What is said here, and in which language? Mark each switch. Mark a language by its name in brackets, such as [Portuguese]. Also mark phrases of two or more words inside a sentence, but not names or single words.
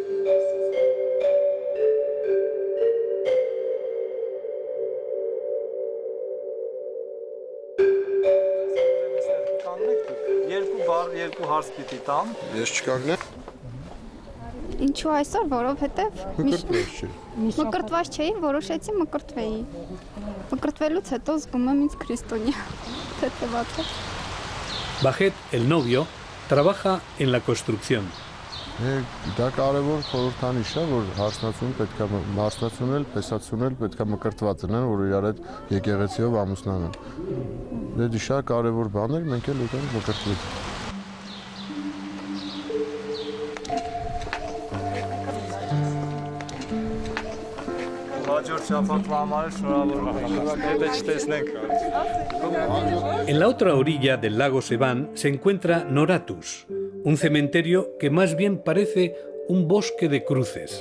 [Armenian] երկու հարց պիտի տամ։ Ես չկանգնեմ։ Ինչու այսօր, որովհետև մկրտված չէի, որոշեցի մկրտվեի։ Մկրտվելուց հետո զգում եմ ինձ քրիստոնյա թեթևացա։ [Spanish] Bajet, el novio, trabaja en la construcción. [Armenian] Դա կարևոր խորհրդանիշ է, որ հարսնացուն պետք է հարսնացունել, պեսացունել, պետք է մկրտված լինեն, որ իրար հետ եկեղեցիով ամուսնանան։ Դա շատ կարևոր բան է, մենք էլ եկանք մկրտվել։ [Spanish] En la otra orilla del lago Sevan se encuentra Noratus, un cementerio que más bien parece un bosque de cruces.